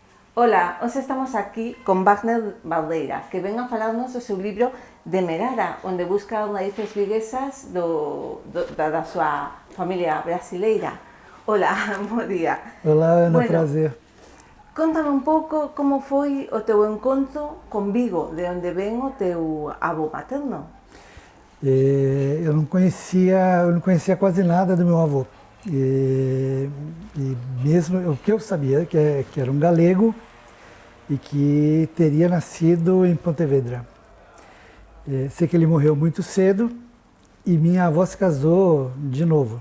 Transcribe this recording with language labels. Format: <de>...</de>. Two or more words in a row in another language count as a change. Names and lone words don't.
<gl>Ola, hoxe estamos aquí con Wagner Baldeira, que ven a falarnos do seu libro Demerara, onde busca raíces viguesas da súa familia brasileira. Ola, bo día.</gl> <pt>Olá, Ana, Bueno, prazer.</pt> <gl>contame un pouco como foi o teu encontro con Vigo, de onde ven o teu avó materno.</gl> <pt>Eu não conhecia quase nada do meu avô. E mesmo o que eu sabia que era um galego e que teria nascido em Pontevedra. Sei que ele morreu muito cedo e minha avó se casou de novo.</pt>